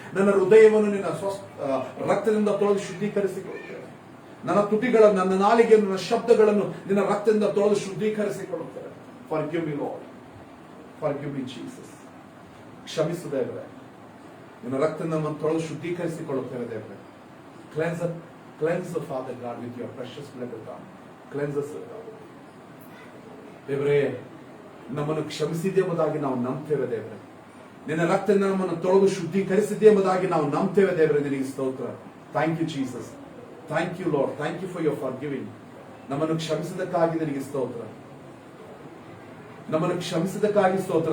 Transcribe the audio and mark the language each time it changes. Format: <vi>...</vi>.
<kn>ನನ್ನ ಹೃದಯವನ್ನು ನಿನ್ನ ರಕ್ತದಿಂದ ತೊಳೆದು ಶುದ್ಧೀಕರಿಸಿಕೊಳ್ಳುತ್ತೇನೆ. ನನ್ನ ತುಟಿಗಳನ್ನು, ನನ್ನ ನಾಲಿಗೆಯನ್ನು, ನನ್ನ ಶಬ್ದಗಳನ್ನು ನಿನ್ನ ರಕ್ತದಿಂದ ತೊಳೆದು ಶುದ್ಧೀಕರಿಸಿಕೊಳ್ಳುತ್ತೇನೆ.</kn> <en>Forgive me, Lord. Forgive me, Jesus.</en> <kn>ಕ್ಷಮಿಸು ದೇವರೇ. ನಿನ್ನ ರಕ್ತದಿಂದ ನಮ್ಮನ್ನು ತೊಳೆದು ಶುದ್ಧೀಕರಿಸಿಕೊಳ್ಳುತ್ತೇವೆ ದೇವರೇ.</kn> <en>Cleanse the Father God with your precious blood of God. Cleanse us, God.</en> <kn>ದೇವರೇ, ನಮ್ಮನ್ನು ಕ್ಷಮಿಸಿದೆ ಎಂಬುದಾಗಿ ನಾವು ನಂಬ್ತೇವೆ ದೇವರೇ. ನಿನ್ನ ರಕ್ತದಿಂದ ನಮ್ಮನ್ನು ತೊಳೆದು ಶುದ್ಧೀಕರಿಸಿದೆ ಎಂಬುದಾಗಿ ನಾವು ನಂಬ್ತೇವೆ ದೇವರೇ. ನಿನಗೆ ಸ್ತೋತ್ರ.</kn> <en>Thank you Jesus. Thank you Lord. Thank you for your forgiving.</en> <kn>ನಮ್ಮನ್ನು ಕ್ಷಮಿಸಿದಕ್ಕಾಗಿ ನಿನಗೆ ಸ್ತೋತ್ರ. ನಮ್ಮನ್ನು ಕ್ಷಮಿಸಿದಕ್ಕಾಗಿ ಸ್ತೋತ್ರ.</kn>